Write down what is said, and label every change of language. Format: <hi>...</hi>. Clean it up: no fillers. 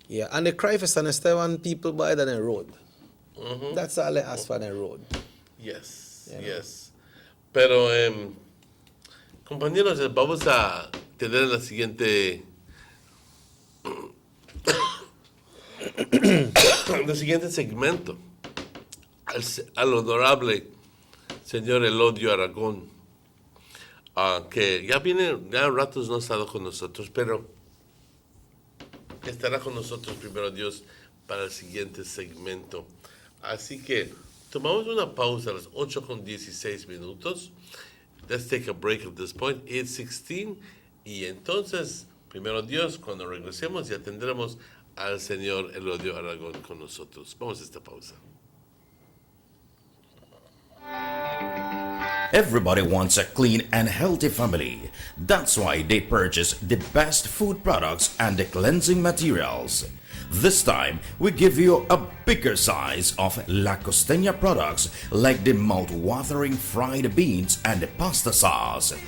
<en>Yeah, and the cry for San Esteban people buy than a road. That's all they ask for, the road. Yes, yes.</en> <es>Pero, compañeros, vamos a tener la siguiente segmento al honorable señor Elodio Aragón, que ya ratos no ha estado con nosotros, pero estará con nosotros, primero Dios, para el siguiente segmento. Así que tomamos una pausa a las 8:16.</es> <en>Let's take a break at this point, 8:16.</en> <es>Y entonces, primero Dios, cuando regresemos ya tendremos al señor Elodio Aragón con nosotros. Vamos a esta pausa.</es> <en>Everybody wants a clean and healthy family. That's why they purchase the best food products and the cleansing materials. This time, we give you a bigger size of La Costeña products like the mouth-watering fried beans and the pasta sauce.</en>